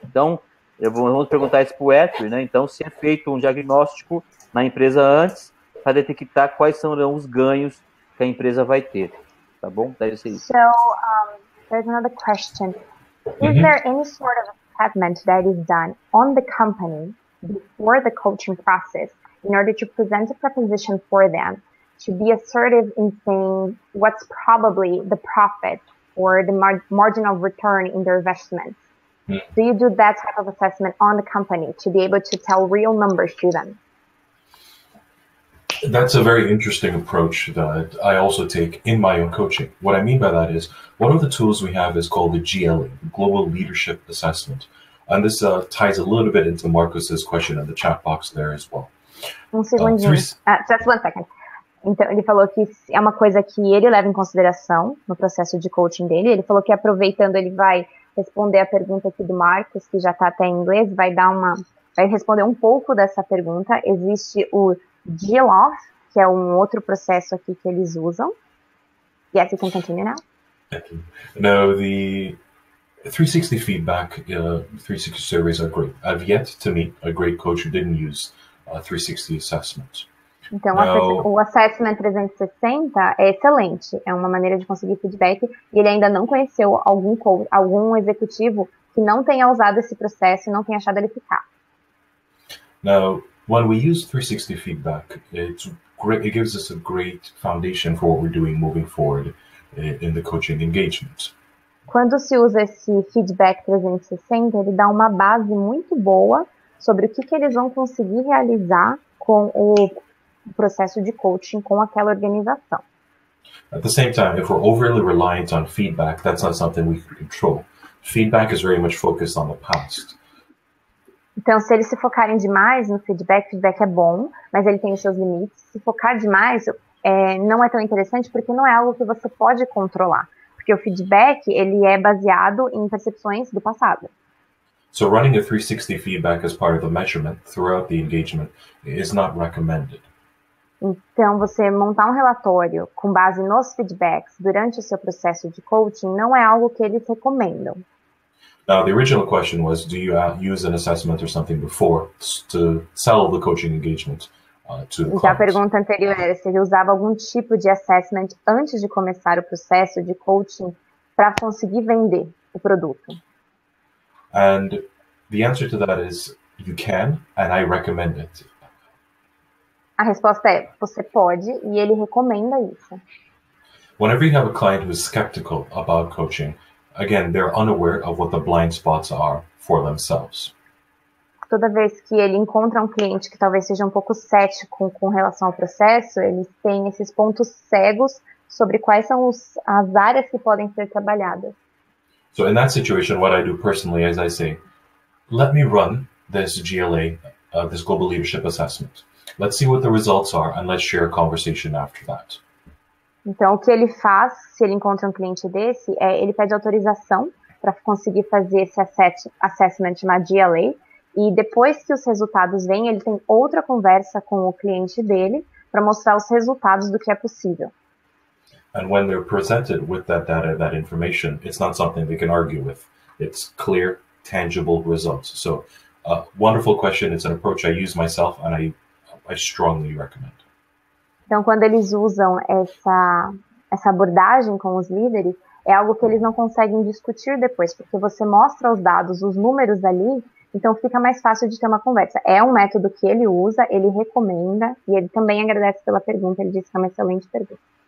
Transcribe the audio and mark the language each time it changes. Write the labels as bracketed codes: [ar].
[pt] Então, vamos perguntar isso para o Etway, né? Então, se é feito um diagnóstico na empresa antes para detectar quais serão os ganhos que a empresa vai ter. Tá bom? Deve ser isso. [en] So, there's another question. Is there any sort of assessment that is done on the company before the coaching process in order to present a proposition for them to be assertive in saying what's probably the profit or the marginal return in their investments? Do you do that type of assessment on the company to be able to tell real numbers to them? That's a very interesting approach that I also take in my own coaching. What I mean by that is, one of the tools we have is called the GLA, Global Leadership Assessment. And this ties a little bit into Marcus's question in the chat box there as well. [pt] Segundinho. [en] Just 1 second. [pt] Então, ele falou que é uma coisa que ele leva em consideração no processo de coaching dele. Ele falou que, aproveitando, ele vai responder a pergunta aqui do Marcos, que já está até em inglês, vai dar vai responder um pouco dessa pergunta. Existe o G-Love, que é um outro processo aqui que eles usam. [en] Yes, you can continue now. Thank you. No, the 360 feedback, 360 surveys are great. I've yet to meet a great coach who didn't use 360 assessments. [pt] Então, o Assessment 360 é excelente, é uma maneira de conseguir feedback, e ele ainda não conheceu algum executivo que não tenha usado esse processo e não tenha achado ele eficaz. [en] Now, when we use 360 feedback, it's great. It gives us a great foundation for what we're doing moving forward in the coaching engagement. [pt] Quando se usa esse feedback 360, ele dá uma base muito boa sobre o que eles vão conseguir realizar com o processo de coaching com aquela organização. [en] At the same time, if we're overly reliant on feedback, that's not something we can control. Feedback is very much focused on the past. [pt] Então, se eles se focarem demais no feedback é bom, mas ele tem os seus limites. Se focar demais, não é tão interessante porque não é algo que você pode controlar. Porque o feedback, ele é baseado em percepções do passado. [en] So running a 360 feedback as part of the measurement throughout the engagement is not recommended. [pt] Então, você montar um relatório com base nos feedbacks durante o seu processo de coaching não é algo que eles recomendam. [en] Now, the original question was, do you use an assessment or something before to sell the coaching engagement to clients? [pt] Já a pergunta anterior era se ele usava algum tipo de assessment antes de começar o processo de coaching para conseguir vender o produto. [en] And the answer to that is, you can, and I recommend it. [pt] A resposta é, você pode, e ele recomenda isso. [en] Whenever you have a client who is skeptical about coaching, again, they're unaware of what the blind spots are for themselves. [pt] Toda vez que ele encontra um cliente que talvez seja um pouco cético com relação ao processo, eles têm esses pontos cegos sobre quais são as áreas que podem ser trabalhadas. [en] So in that situation, what I do personally is I say, let me run this GLA, this Global Leadership Assessment. Let's see what the results are, and let's share a conversation after that. [pt] Então, o que ele faz, se ele encontra um cliente desse, ele pede autorização para conseguir fazer esse assessment na GLA, e depois que os resultados vêm, ele tem outra conversa com o cliente dele para mostrar os resultados do que é possível. [en] And when they're presented with that data, that information, it's not something they can argue with. It's clear, tangible results. So, wonderful question. It's an approach I use myself, and I strongly recommend. [pt] Então, quando eles usam essa abordagem com os líderes, é algo que eles não conseguem discutir depois, porque você mostra os dados, os números ali, então fica mais fácil de ter uma conversa. É um método que ele usa, ele recomenda, e ele também agradece pela pergunta, ele disse que é uma excelente pergunta.